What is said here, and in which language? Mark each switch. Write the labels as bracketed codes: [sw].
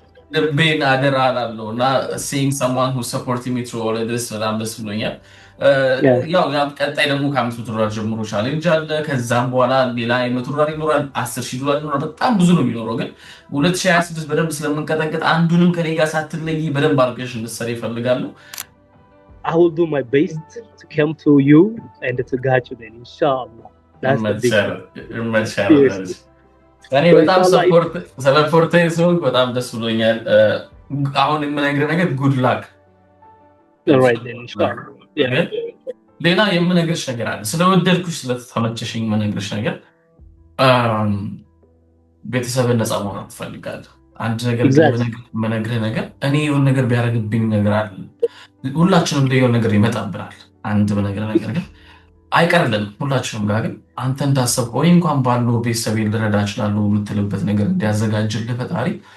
[am] ልቤን አደራ አላለውና [en] seeing someone who supported me through all of this [am] በጣም ደስ ብሎኛል ያው ቀጣይ ደግሞ $500 ጀምሮ ቻሌንጅ አለ ከዛም በኋላ ሌላ $100 ይኖራል $10,000 ይኖራል በጣም ብዙ ነው የሚኖረው ግን 2026 በደንብ ስለምንቀጠቅጥ አንዱንም ከኔ ጋር ሳትለይ በደንብ አድርገሽ እንድትሰሪ እፈልጋለሁ [en] I will do my best to come to you and to guide you then inshallah that's the big [am] እኔ በጣም ሰፖርት ሰው በጣም ደስ ብሎኛል አሁን የምነግርህ ነገር [en] good luck right then inshallah [am] ሌላ የምነግርሽ ነገር አለ ስለወደድኩሽ ስለተመቸሽኝ የምነግርሽ ነገር ቤተሰብን ነፃ ማውጣት ትፈልጋለህ አንድ ነገር የምነግርህ ነገር እኔ የሆነ ነገር ቢያደርግብኝ ነገር አለ ሁላችንም ላይ የሆነ ነገር ይመጣብናል አንድ በነገር ነገር ግን አይቀርልንም ሁላችንም ጋር ግን አንተ እንዳሰብከው ወይ እንኳን ባለው ቤተሰቤን ልረዳ እችላለሁ የምትልበት ነገር እንዲያዘጋጅልህ ፈጣሪ